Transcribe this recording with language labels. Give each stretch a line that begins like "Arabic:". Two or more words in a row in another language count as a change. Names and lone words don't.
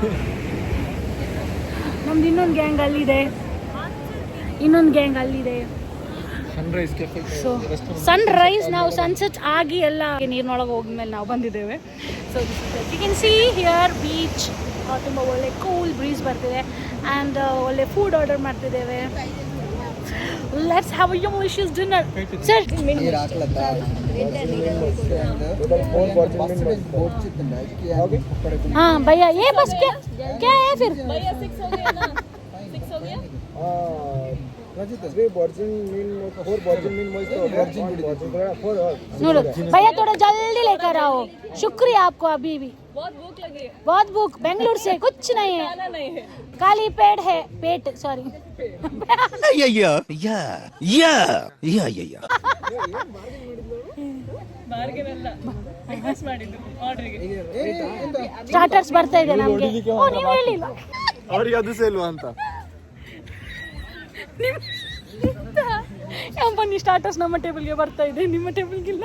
Kannada: ನಮ್ದು ಇನ್ನೊಂದು ಗ್ಯಾಂಗ್ ಅಲ್ಲಿದೆ, ಸೊ ಸನ್ರೈಸ್. ನಾವು ಸನ್ಸೆಟ್ ಆಗಿ ಎಲ್ಲ ನೀರಿನೊಳಗೆ ಹೋದ್ಮೇಲೆ ನಾವು ಬಂದಿದ್ದೇವೆ.
English: so you can see here beach.
Kannada: ತುಂಬ ಒಳ್ಳೆ
English: cool breeze
Kannada: ಬರ್ತಿದೆ ಆ್ಯಂಡ್ ಒಳ್ಳೆ
English: food order
Kannada: ಮಾಡ್ತಿದ್ದೇವೆ.
English: let's have a delicious dinner.
Hindi: ಸರ್ हाँ भैया ये बस क्या है फिर? भैया 6 हो गया ना? 6 हो गया? भैया थोड़ा जल्दी लेकर आओ. शुक्रिया आपको. अभी भी बहुत भूख लगी है. बहुत भूख. बेंगलुरु से कुछ नहीं है. खाली पेट सॉरी.
Kannada: ಸ್ಟಾರ್ಟರ್ಸ್ ಬರ್ತಾ ಇದೆ ನಮಗೆ. ಓ ನೀವು ಹೇಳಿಲ್ಲ ಅವ್ರಿಗೆ ಅದು ಸೇಲ್ವಾ ಅಂತ. ಬನ್ನಿ, ಸ್ಟಾರ್ಟರ್ಸ್ ನಮ್ಮ ಟೇಬಲ್ಗೆ ಬರ್ತಾ ಇದೆ, ನಿಮ್ಮ ಟೇಬಲ್ಗಿಲ್ಲ.